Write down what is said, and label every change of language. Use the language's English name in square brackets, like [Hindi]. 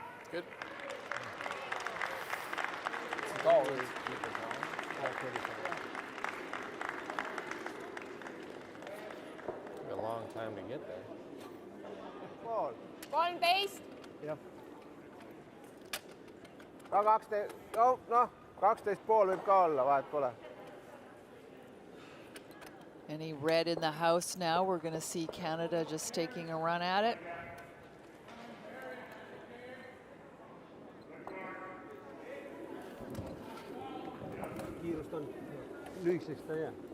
[English] Good. Took a long time to get there. Pool. Ball and base. [Estonian] Jah. Ka 12, noh, 12 pool võib ka olla, vahet pole. [English] Any red in the house now? We're going to see Canada just taking a run at it. [Estonian] Kiirust on. Lühikeseks ta ei jää.